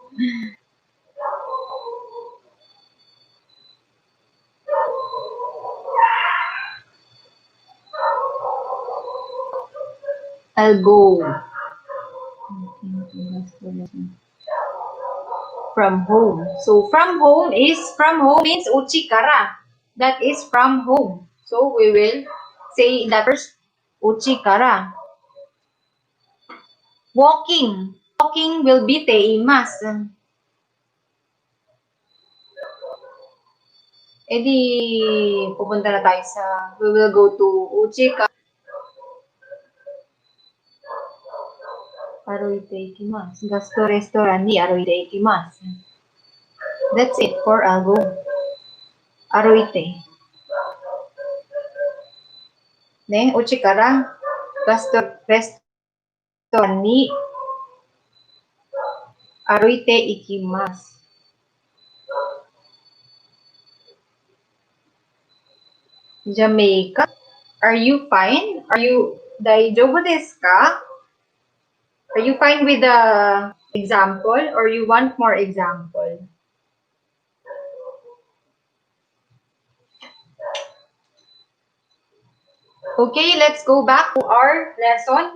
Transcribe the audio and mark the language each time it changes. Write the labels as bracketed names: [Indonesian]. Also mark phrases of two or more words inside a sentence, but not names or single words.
[English] I'll go from home. So from home means uchikara. That is from home. So we will say that first uchikara. Walking. Walking will be teimasu. [Filipino] E di pupunta na tayo sa [English] we will go to [Filipino] uchikara. [Japanese] 歩いて行きます. ガストレストランに歩いて行きます. [English] That's it for I'll go. [Japanese] 歩いて。ね、うちから. ガストレストランに歩いて行きます. [English] Jamaica, are you fine? Are you [Japanese] 大丈夫ですか? [English] Are you fine with the example or you want more example? Okay, let's go back to our lesson.